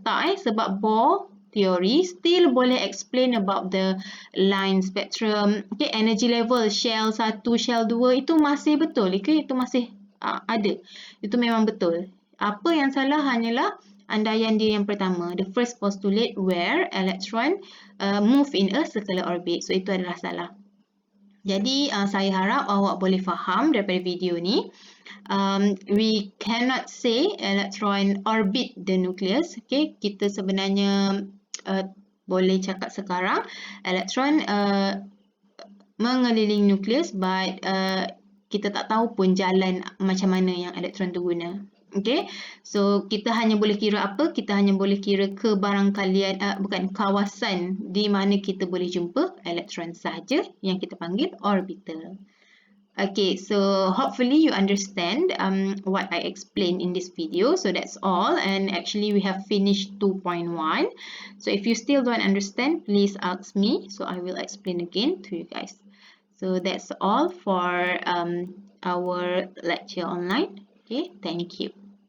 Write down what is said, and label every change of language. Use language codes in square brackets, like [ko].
[ms] Tak, sebab Bohr teori still boleh [en] explain about the line spectrum, [ms] okay, energy level, shell 1, shell 2 itu masih betul, okay, itu masih ada. Itu memang betul. Apa yang salah hanyalah andaian dia yang pertama, [en] the first postulate where electron move in a circular orbit. [ms] So itu adalah salah. Jadi saya harap awak boleh faham daripada video ni. [en] We cannot say electron orbit the nucleus. [ms] Okay, kita sebenarnya boleh cakap sekarang elektron mengelilingi nukleus, but kita tak tahu pun jalan macam mana yang elektron tu guna. Okay, so kita hanya boleh kira apa? Kita hanya boleh kira kebarangkalian, bukan kawasan di mana kita boleh jumpa elektron sahaja yang kita panggil orbital. [en] Okay, so hopefully you understand what I explained in this video. So that's all, and actually we have finished 2.1. So if you still don't understand, please ask me, so I will explain again to you guys. So that's all for our lecture online. Okay, thank you.